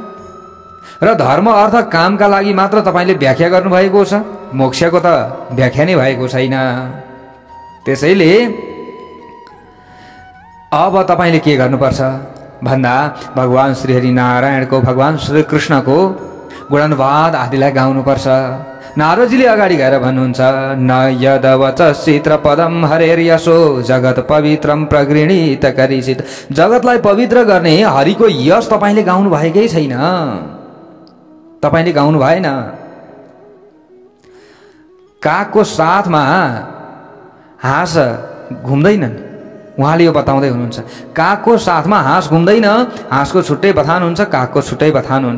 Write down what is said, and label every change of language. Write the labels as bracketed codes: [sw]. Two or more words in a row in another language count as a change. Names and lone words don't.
[ne] र धर्म अर्थ कामका लागि मात्र तपाईँले व्याख्या गर्नुभएको छ, मोक्षको त व्याख्या नै भएको छैन। त्यसैले अब तपाईँले के गर्नुपर्छ? भन्दा भगवान श्री हरि नारायणको भगवान श्री कृष्णको गुणानुवाद आदिलाई गाउनुपर्छ। नारदजीले अगाडि गएर भन्नुहुन्छ [sa] न यदवच चित्र पदम हरेर्यशो जगत पवित्रम प्रगृणीत करिसित। [ne] जगतलाई पवित्र गर्ने हरिको यश तपाईले गाउनु भएकै छैन, तपाईले गाउनु भएन। कागको साथमा हाँस घुम्दैनन्, उहाँले यो बताउँदै हुनुहुन्छ। कागको साथमा हाँस घुम्दैन, हाँसको छुट्टै बथान हुन्छ, कागको छुट्टै बथान हुन्छ।